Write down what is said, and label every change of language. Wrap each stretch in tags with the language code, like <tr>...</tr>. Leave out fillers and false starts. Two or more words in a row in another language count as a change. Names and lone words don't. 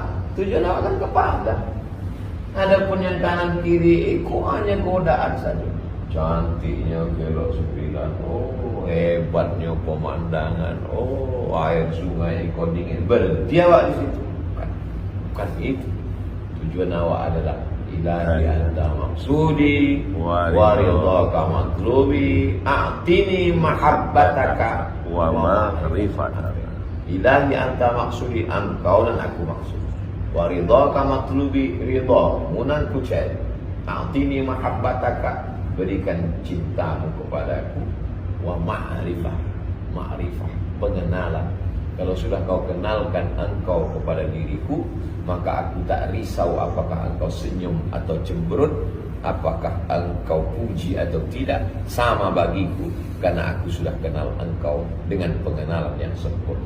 <id>Tujuan awak kan ke padang. Adapun yang kanan kiri itu hanya godaan saja. Cantiknya kelok 9, oh hebatnya pemandangan, oh air sungai kau dingin, berhenti awak di situ. Bukan itu. Tujuan awak adalah</id> <ar>إلهي أنت مقصودي ورضاك مطلوبي أعطني محبتك ومعرفتك. إلهي أنت مقصودي,</ar> <id>engkau dan aku maksud.</id> <ar>ورضاك مطلوبي,</ar> <id>ridhamu nan ku cari.</id> <ar>أعطني محبتك,</ar> <id>berikan cintamu kepadaku.</id> <ar>ومعرفة, pengenalan.</ar> <id>Kalau sudah kau kenalkan engkau kepada diriku, maka aku tak risau apakah engkau senyum atau cemberut, apakah engkau puji atau tidak, sama bagiku, karena aku sudah kenal engkau dengan pengenalan yang sempurna.</id>